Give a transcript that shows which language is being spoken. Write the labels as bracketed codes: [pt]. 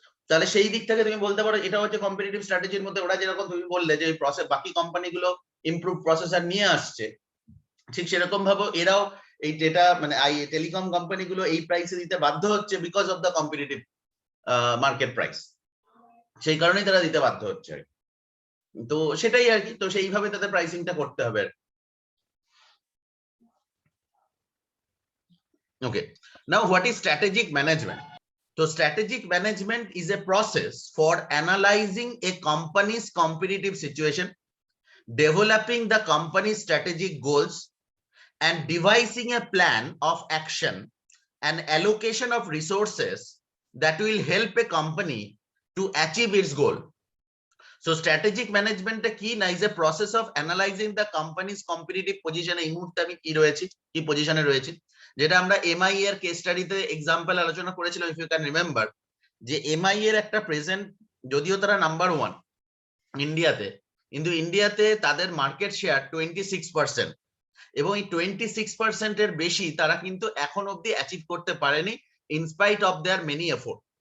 [bn] তাহলে সেই দিক থেকে তুমি বলতে পারো এটা হচ্ছে কম্পিটিটিভ স্ট্র্যাটেজির মধ্যে। ওরা যেরকম তুমি বললে যে প্রসেস বাকি কোম্পানিগুলো ইমপ্রুভ প্রসেসর নিয়ে আসছে, ঠিক সেরকম ভাবে এরাও এই ডেটা মানে টেলিকম কোম্পানিগুলো এই প্রাইসে দিতে বাধ্য হচ্ছে [en] because of the competitive market price, [bn] সেই কারণেই তারা দিতে বাধ্য হচ্ছে আর কি। তো সেটাই আর কি, তো সেইভাবে তাদের প্রাইসিংটা করতে হবে। [en] Okay, now what is strategic management? So strategic management is a process for analyzing a company's competitive situation, developing the company's strategic goals, and devising a plan of action and allocation of resources that will help a company to achieve its goal. So strategic management is a process of analyzing the company's competitive position. [bn] এই মুহূর্তে আমি কি রয়েছি, কি পজিশনে রয়েছি, যেটা আমরা এমআই এর কেস স্টাডিতে এক্সাম্পল আলোচনা করেছিলাম [en] if you can remember, [bn] যে এমআই এর একটা প্রেজেন্ট, যদিও তারা নাম্বার 1 ইন্ডিয়াতে, কিন্তু ইন্ডিয়াতে তাদের মার্কেট শেয়ার 26%, এবং এই 26% এর বেশি তারা কিন্তু এখন অবধি অ্যাচিভ করতে পারেনি [en] In spite of their many effort.